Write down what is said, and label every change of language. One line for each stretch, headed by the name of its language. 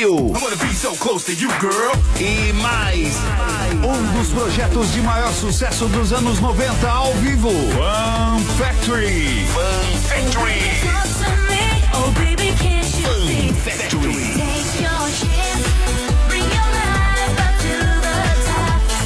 English: I wanna be so close to you, girl.
Portuguese: E mais, um dos projetos de maior sucesso dos anos 90 ao vivo.
English: Fun Factory. Fun Factory. Oh, baby, can't you Fun Factory. Take your chance. Bring your life up to the top.